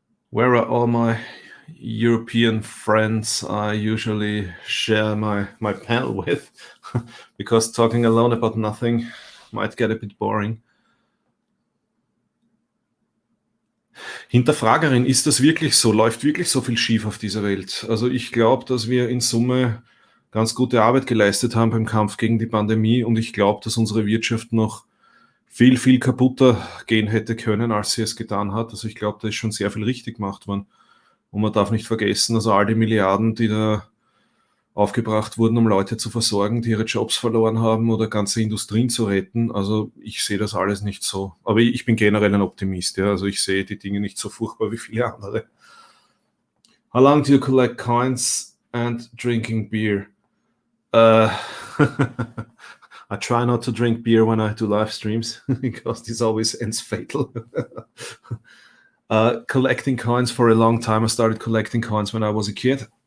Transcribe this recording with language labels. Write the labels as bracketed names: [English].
[English] Where are all my European friends I usually share my panel with? Because talking alone about nothing might get a bit boring. [German] Hinterfragerin, ist das wirklich so? Läuft wirklich so viel schief auf dieser Welt? Also ich glaube, dass wir in Summe ganz gute Arbeit geleistet haben beim Kampf gegen die Pandemie und ich glaube, dass unsere Wirtschaft noch viel, viel kaputter gehen hätte können, als sie es getan hat. Also ich glaube, da ist schon sehr viel richtig gemacht worden. Und man darf nicht vergessen, also all die Milliarden, die da aufgebracht wurden, um Leute zu versorgen, die ihre Jobs verloren haben oder ganze Industrien zu retten. Also ich sehe das alles nicht so. Aber ich bin generell ein Optimist. Ja? Also ich sehe die Dinge nicht so furchtbar wie viele andere. [English] How long do you collect coins and drinking beer? I try not to drink beer when I do live streams because this always ends fatal. Collecting coins for a long time. I started collecting coins when I was a kid.